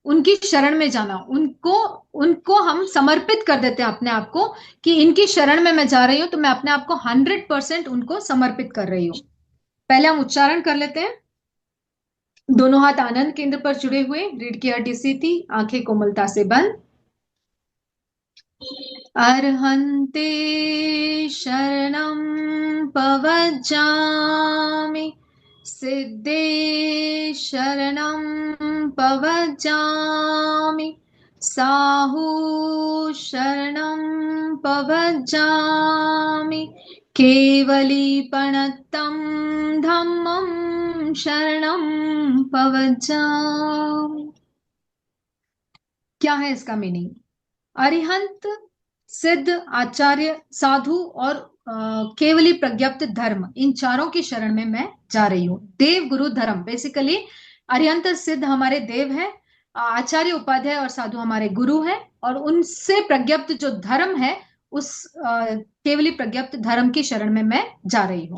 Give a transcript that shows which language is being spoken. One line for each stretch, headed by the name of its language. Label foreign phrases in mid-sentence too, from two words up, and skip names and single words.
Hindi: उनकी शरण में जाना, उनको उनको हम समर्पित कर देते हैं अपने आप को कि इनकी शरण में मैं जा रही हूं, तो मैं अपने आप को 100% उनको समर्पित कर रही हूं। पहले हम उच्चारण कर लेते हैं। दोनों हाथ आनंद केंद्र पर जुड़े हुए, रीढ़ की हड्डी सीधी, आंखें कोमलता से बंद।
Prakrit languages: अर्हन्ते शरणं पवज्जामि, सिद्धे शरणं पवज्जामि, साहू शरणं पवज्जामि, केवलीपणत्तं धम्मं शरणं पवज्जामि।
Hindi: क्या है इसका मीनिंग? अरिहंत, सिद्ध, आचार्य, साधु और केवली प्रज्ञप्त धर्म, इन चारों की शरण में मैं जा रही हूँ। देव, गुरु, धर्म, बेसिकली अरिहंत सिद्ध हमारे देव है, आचार्य उपाध्याय और साधु हमारे गुरु है, और उनसे प्रज्ञप्त जो धर्म है उस केवली प्रज्ञप्त धर्म की शरण में मैं जा रही हूँ।